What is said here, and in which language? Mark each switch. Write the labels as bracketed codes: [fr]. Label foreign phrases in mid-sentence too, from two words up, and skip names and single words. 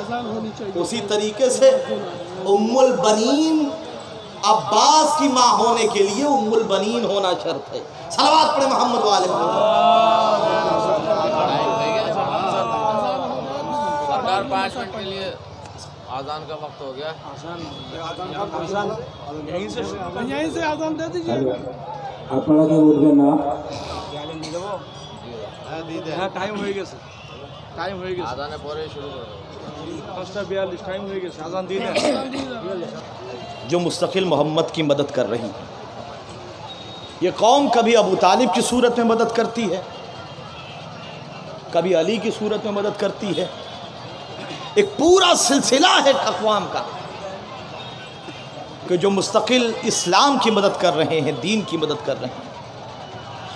[ur] اسی طریقے سے ام البنین عباس کی ماں ہونے کے لیے ام البنین ہونا شرط ہے۔ صلوات پڑھے محمد والے سرکار 5 منٹ کے لیے آذان کا وقت ہو گیا۔ یہیں سے آذان دے دیجیے۔ [bn] আপনারা কেউ উঠবেন না। টাইম হয়ে গেছে, টাইম হয়ে গেছে, [ur] آذان پورے شروع کرو۔ [bn] 5:42 টাইম হয়ে গেছে, আজান দিয়ে দেন। [ur] جو مستقل محمد کی مدد کر رہی، یہ قوم کبھی ابو طالب کی صورت میں مدد کرتی ہے، کبھی علی کی صورت میں مدد کرتی ہے، ایک پورا سلسلہ ہے اقوام کا کہ جو مستقل اسلام کی مدد کر رہے ہیں، دین کی مدد کر رہے ہیں۔